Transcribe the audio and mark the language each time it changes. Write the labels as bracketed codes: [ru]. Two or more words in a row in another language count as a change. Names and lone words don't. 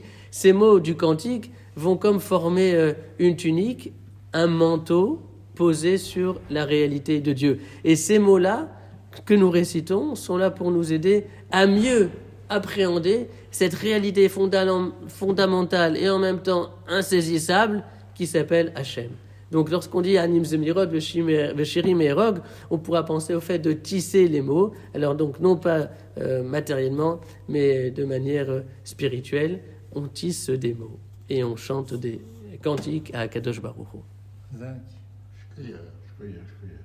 [fr] Ces mots du cantique vont comme former une tunique, un manteau posé sur la réalité de Dieu. Et ces mots-là que nous récitons sont là pour nous aider à mieux appréhender cette réalité fondamentale et en même temps insaisissable qui s'appelle Hachem. Donc lorsqu'on dit [he] אנעים זמירות ושירים אארוג, [fr] on pourra penser au fait de tisser les mots, alors donc non pas matériellement, mais de manière spirituelle, on tisse des mots et on chante des cantiques à [he] קדוש ברוך הוא.